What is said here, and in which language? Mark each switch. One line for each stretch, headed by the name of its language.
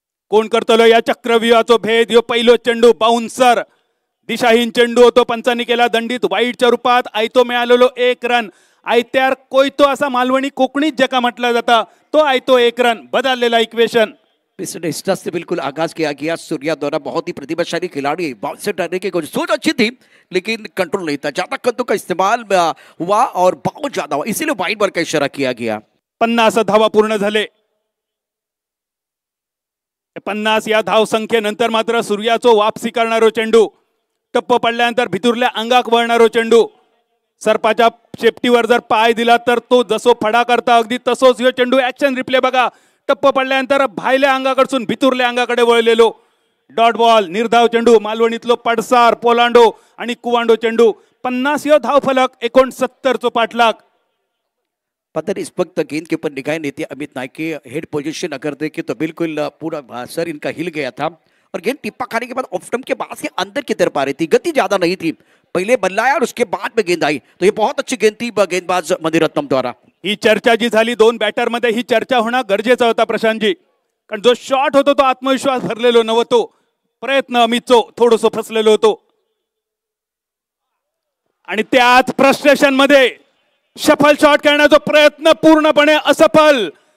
Marathi: कोण करतलो या चक्रव्यूहाचो भेद? ह्यो पहिलो चेंडू बाउन्सर, दिशाहीन चेंडू होतो, पंचांनी केला दंडित वाईडच्या रूपात, आयतो मिळालेलो 1 रन। आयत्यार कोयतो असा मालवणी कोकणीत जका म्हटलं जाता तो आयतो 1 रन, बदललेला इक्वेशन।
Hindi: पिछले स्टार्ट से बिल्कुल आगाज किया गया। सूर्या द्वारा बहुत ही प्रतिभाशाली खिलाड़ी, बाउंसर डालने की कोशिश सोच अच्छी थी लेकिन कंट्रोल नहीं था, ज्यादा कद्दों का इस्तेमाल हुआ और बहुत ज्यादा हुआ, इसीलिए वाइड बॉल का इशारा किया गया।
Marathi: 50 धावा पूर्ण झाले। 50 या धाव संख्येनंतर मात्र सूर्याचो वापसी करणारो चेंडू, टप्प पडल्यानंतर भितुरल्या अंगाक वळणारो चेंडू, सरपाच्या शेपटीवर जर पाय दिला तर तो जसो फडा करता अगदी तसोच ह्यो चेंडू ऍक्शन रिप्ले बघा, टप्प पडल्यानंतर भायल्या अंगाकडसून भितुरल्या अंगाकडे वळलेलो डॉट बॉल, निर्धाव चेंडू, मालवणीतलो पडसार, पोलांडो आणि कुवांडो चेंडू। 50 यो धाव फलक, 69 चो पाठलाग।
Hindi: पता नहीं इस वक्त गेंद के ऊपर निगाहें नहीं थी अमित नाइक के, हेड पोजीशन अगर देखे तो बिल्कुल पूरा सर इनका हिल गया था और गेंद टिप्पा खाने के बाद ऑफ स्टंप के बाद से अंदर की तरफ आ रही थी, गति ज्यादा नहीं थी, पहले बल्लाया और उसके बाद में गेंद आई, तो ये बहुत अच्छी गेंद थी गेंदबाज मणिरत्नम द्वारा।
Marathi: ही चर्चा जी झाली दोन बॅटर मध्ये, ही चर्चा होणं गरजेचं होता प्रशांतजी, कारण जो शॉट होतो तो आत्मविश्वास भरलेलो नव्हतो, प्रयत्न अमितचो थोडंसं फसलेलो होतो आणि त्याच फ्रस्ट्रेशन मध्ये शफल शॉट करण्याचा प्रयत्न पूर्णपणे असफल।